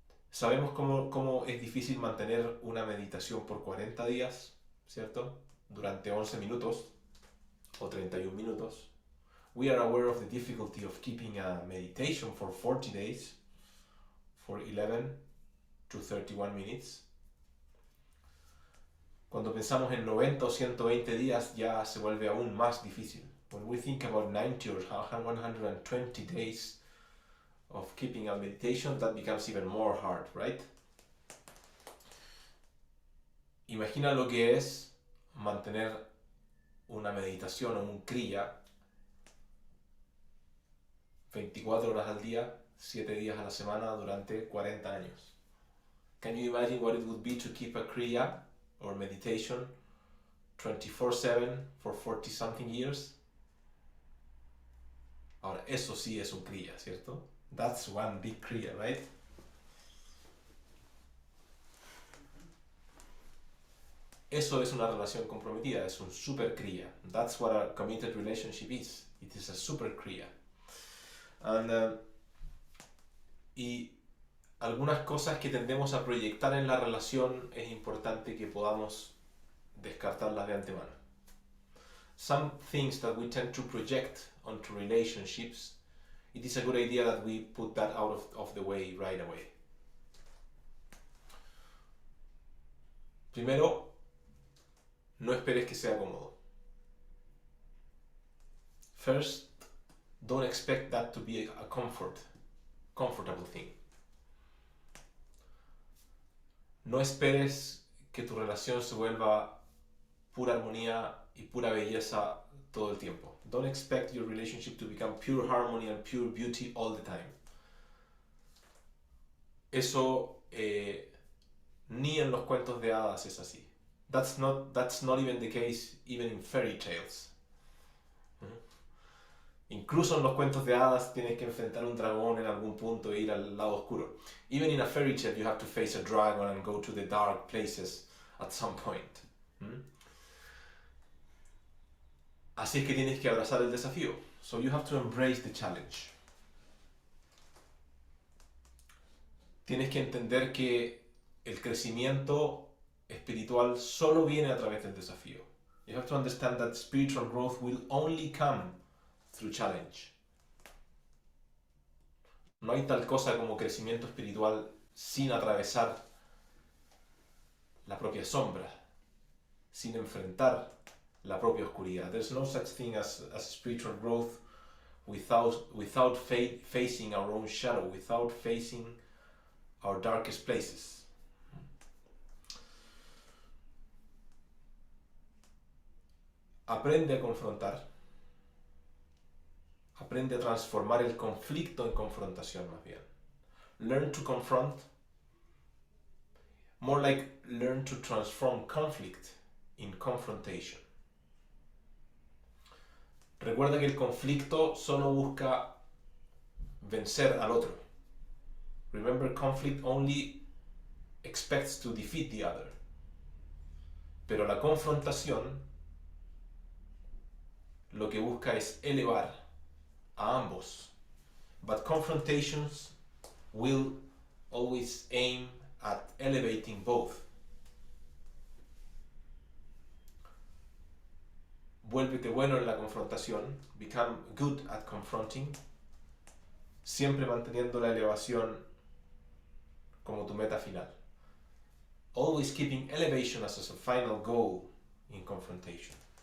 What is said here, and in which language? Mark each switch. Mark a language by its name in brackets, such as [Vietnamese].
[Spanish] Sabemos cómo es difícil mantener una meditación por 40 días, ¿cierto? Durante 11 minutos o 31 minutos. [English] We are aware of the difficulty of keeping a meditation for 40 days, for 11 to 31 minutes. [Spanish] Cuando pensamos en 90 o 120 días ya se vuelve aún más difícil. [English] When we think about 90 or 120 days of keeping a meditation, that becomes even more hard, right? [Spanish] Imagina lo que es mantener una meditación o un kriya 24 horas al día, 7 días a la semana durante 40 años. [English] Can you imagine what it would be to keep a kriya or meditation 24/7 for 40 something years? [Spanish] Ahora, eso sí es un kriya, ¿cierto? [English] That's one big kriya, right? [Spanish] Eso es una relación comprometida, es un super kriya. [English] That's what a committed relationship is. It is a super kriya. [Spanish] Y algunas cosas que tendemos a proyectar en la relación es importante que podamos descartarlas de antemano. [English] Some things that we tend to project onto relationships, it is a good idea that we put that out of the way right away. [Spanish] Primero, no esperes que sea cómodo. [English] First, don't expect that to be a comfortable thing. [Spanish] No esperes que tu relación se vuelva pura armonía y pura belleza todo el tiempo. [English] Don't expect your relationship to become pure harmony and pure beauty all the time. Eso [Spanish] Ni en los cuentos de hadas es así. [English] That's not even the case even in fairy tales. [Spanish] Incluso en los cuentos de hadas tienes que enfrentar un dragón en algún punto e ir al lado oscuro. [English] Even in a fairy tale you have to face a dragon and go to the dark places at some point. [Spanish] Así es que tienes que abrazar el desafío. [English] So you have to embrace the challenge. [Spanish] Tienes que entender que el crecimiento espiritual solo viene a través del desafío. [English] You have to understand that spiritual growth will only come through challenge. [Spanish] No hay tal cosa como crecimiento espiritual sin atravesar la propia sombra, sin enfrentar la propia oscuridad. [English] There's no such thing as spiritual growth without facing our own shadow, without facing our darkest places. [Spanish] Aprende a confrontar. Aprende a transformar el conflicto en confrontación más bien. [English] Learn to confront. More like learn to transform conflict in confrontation. [Spanish] Recuerda que el conflicto solo busca vencer al otro. [English] Remember, conflict only expects to defeat the other. [Spanish] Pero la confrontación lo que busca es elevar a ambos. [English] But confrontations will always aim at elevating both. [Spanish] Vuélvete bueno en la confrontación. [English] Become good at confronting. [Spanish] Siempre manteniendo la elevación como tu meta final. [English] Always keeping elevation as a final goal in confrontation.